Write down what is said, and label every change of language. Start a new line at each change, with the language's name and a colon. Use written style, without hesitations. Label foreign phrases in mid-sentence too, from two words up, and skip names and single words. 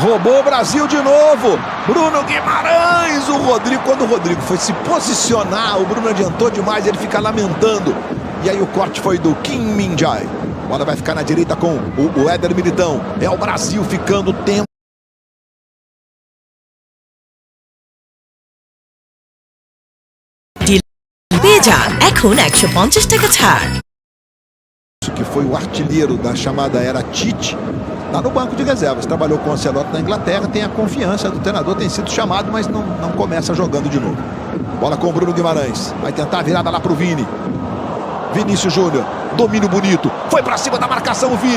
Portuguese: Roubou o Brasil de novo. Bruno Guimarães. Quando o Rodrigo foi se posicionar, o Bruno adiantou demais, ele fica lamentando. E aí o corte foi do Kim Min-jae. A bola vai ficar na direita com o Éder Militão. É o Brasil ficando tempo.
Bangla: বেজান এখন 150 টাকা ছাড়।
Portuguese: Que foi o artilheiro da chamada era Tite, está no banco de reservas, trabalhou com o Ancelotti na Inglaterra, tem a confiança do treinador, tem sido chamado, mas não começa jogando de novo. Bola com o Bruno Guimarães, vai tentar a virada lá pro Vini. Vinícius Júnior, domínio bonito, foi pra cima da marcação o Vini.